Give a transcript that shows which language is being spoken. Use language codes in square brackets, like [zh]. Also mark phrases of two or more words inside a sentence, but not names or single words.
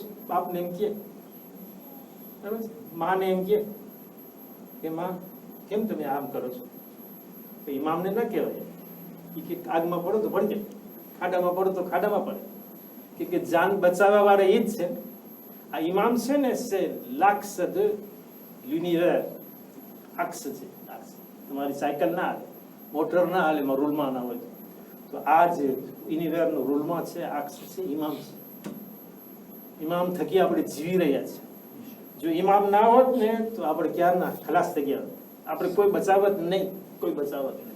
[gu] બાપને એમ કે, બરાબર છે. માને એમ કે માં કેમ તમે આમ કરો છો? તો ઇમામને ના કહેવાય. એ કે આગમાં પડો તો પડી જાય, ખાડામાં પડો તો ખાડામાં પડે. કે જાન બચાવવા વાળા એ જ છે. આ ઇમામ છે ને છે [fr] l'axe de l'univers. [gu] અક્ષ છે, અક્ષ. તમારી સાયકલ ના હાલે, મોટર ના હાલે, એમાં રૂલમાં ના હોય તો આ જે યુનિવર્સનો રૂલમાં છે, અક્ષ છે, ઇમામ છે. ઇમામ થકી આપણે જીવી રહ્યા છે. જો ઇમામ ના હોત ને તો આપણે ક્યારના ખલાસ થઈ ગયા, આપણે કોઈ બચાવત નહીં, કોઈ બચાવત નહીં.